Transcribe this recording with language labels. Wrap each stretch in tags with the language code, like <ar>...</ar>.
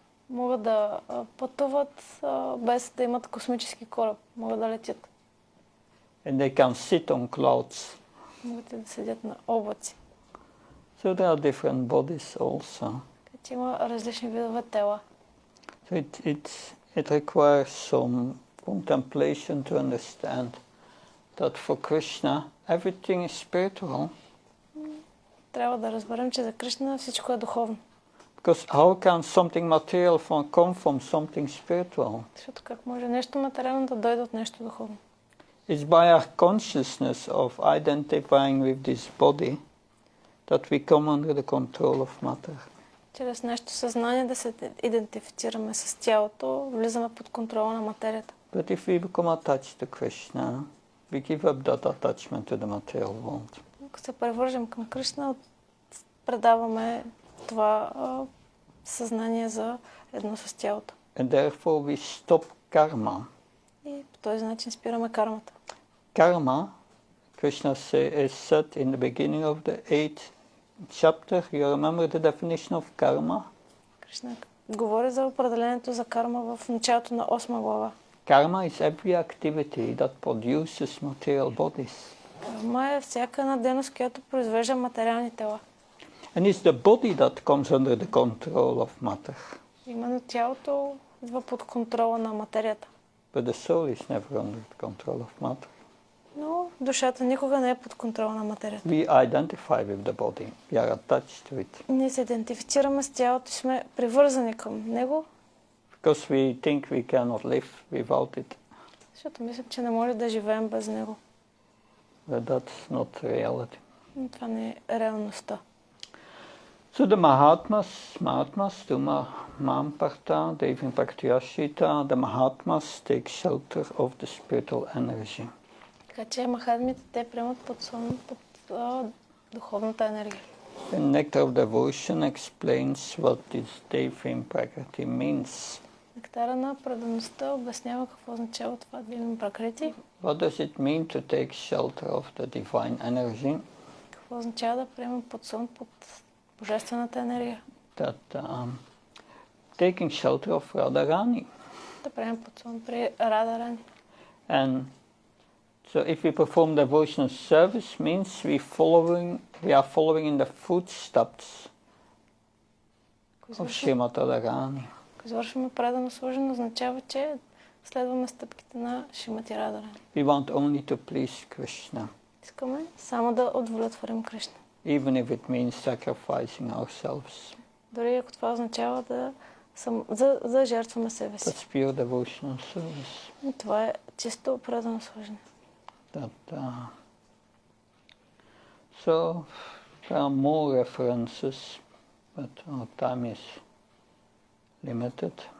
<bg>Могат да пътуват без да имат космически кораб. Могат да летят.</bg> <en>And they can sit on clouds.</en> <bg>Могат и да седят на облаци.</bg> <en>So there are different bodies also.</en> <bg>Така че има различни видове тела.</bg> <en>So it requires some contemplation to understand that for Krishna everything is spiritual.</en> <bg>Трябва да разберем, че за Кришна всичко е духовно.</bg> <en>Because how can something material come from something spiritual?</en> <bg>Защото как може нещо материално да дойде от нещо духовно?</bg> <en>It's by our consciousness of identifying with this body that we come under the control of matter.</en> <bg>Чрез нашето съзнание да се идентифицираме с тялото, влизаме под контрола на материята.</bg> <en>But if we become attached to Krishna, we give up that attachment to the material world.</en> <bg>Ако се превържем към Кришна, предаваме това съзнание за едно с тялото.</bg> <en>And therefore we stop karma.</en> <bg>И по този начин спираме кармата.</bg> <en>Karma, Krishna is said in the beginning of the 8th chapter. You remember the definition of karma?</en> <bg>Кришна говори за определението за карма в началото на 8 глава.</bg> <en>Karma is every activity that produces material bodies.</en> <bg>Карма е всяка една дейност, която произвежда материални тела.</bg> <en>And it's the body that comes under the control of matter.</en> <bg>Именно тялото идва под контрола на материята.</bg> <en>But the soul is never under the control of matter.</en> <bg>Но душата никога не е под контрола на материята.</bg> <en>We identify with the body. We are attached to it.</en> <bg>Ние се идентифицираме с тялото и сме привързани към него.</bg> <en>Because we think we cannot live without it.</en> <bg>Защото мислим, че не може да живеем без него.</bg> <en>But that's not reality.</en> <bg>Но това не е реалността.</bg> <en>So the Mahatmas, Tuma Mamparta, Devin Pratyashita, the Mahatmas take shelter of the spiritual energy.</en> <bg>Така че махатмите те приемат под сон, под духовната енергия.</bg> <en>The Nectar of Devotion explains what this Devin Prakriti means.</en> <bg>Нектара на предаността обяснява какво означава това Девин Пракрити.</bg> <en>What does it mean to take shelter of the divine energy?</en> <bg>Какво означава да приемем под сон, под божествената енергия?</bg> <en>That taking shelter of Radharani.</en> <bg>Да приемем под сон при Радарани.</bg> <en>And so if we perform devotional service means we are following in the footsteps of Srimati Radharani.</en> <bg>Ако извършваме предано служене, означава, че следваме стъпките на Шримати Радарани.</bg> <en>We want only to please Krishna.</en> <bg>Искаме само да удовлетворим Кришна.</bg> <en>Even if it means sacrificing ourselves.</en> <bg>Дори ако това означава да жертваме себе си.</bg> <en>That's pure devotional service.</en> <bg>И това е чисто предано служене.</bg> <en>So there are more references, but our time is limited.</en>